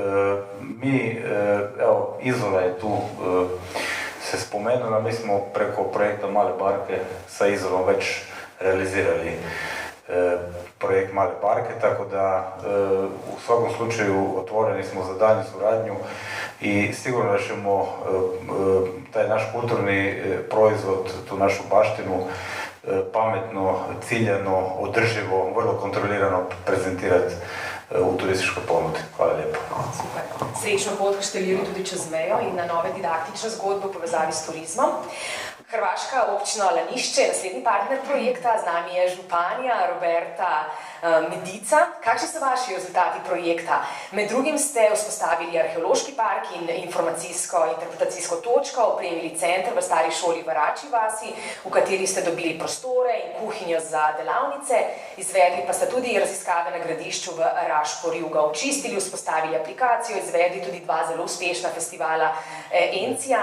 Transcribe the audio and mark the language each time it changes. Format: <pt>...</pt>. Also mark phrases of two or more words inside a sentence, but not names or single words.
<hr>Evo, Izola je tu se spomenula, mi smo preko projekta Male Barke sa Izolom već realizirali projekt Male Barke, tako da u svakom slučaju otvoreni smo za daljnju suradnju i sigurno da ćemo taj naš kulturni proizvod, tu našu baštinu, pametno, ciljano, održivo, vrlo kontrolirano prezentirati u turističkoj ponudi. Hvala lijepo.</hr> <sl>Super. Srečno pot Kaštelirju tudi čez mejo in na nove didaktične zgodbe v povezavi s turizmom. Hrvaška občina Lanišče je naslednji partner projekta, z nami je županja Roberta Medica. Kakšni so vaši rezultati projekta? Med drugim ste vzpostavili arheološki park in informacijsko-interpretacijsko točko, opremili center v stari šoli v Račji vasi, v kateri ste dobili prostore in kuhinjo za delavnice, izvedli pa ste tudi raziskave na gradišču v Rašporju, ga očistili, vzpostavili aplikacijo, izvedli tudi 2 zelo uspešna festivala Encijan.</sl>